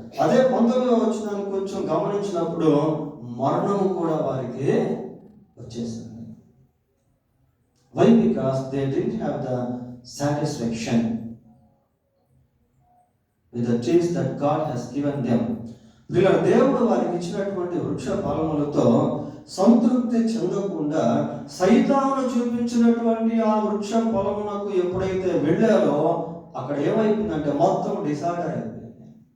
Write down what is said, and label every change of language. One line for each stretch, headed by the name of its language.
Telugu: అదే 19వ వచనాన్ని కొంచెం గమనించినప్పుడు మరణము కూడా వారికి వచ్చేసింది.
English: Why? Because they didn't have the satisfaction with the trees that God has given them.
Telugu: ప్రియులారా, దేవుడు వారికి ఇచ్చినటువంటి వృక్ష ఫలములతో సంతృప్తి చెందకుండా సైతాను చూపించినటువంటి ఆ వృక్ష ఫలమునకు ఎప్పుడైతే వెళ్ళారో అక్కడ ఏమైపోయిందంటే మొత్తం డిసార్డర్ అయిపోయింది.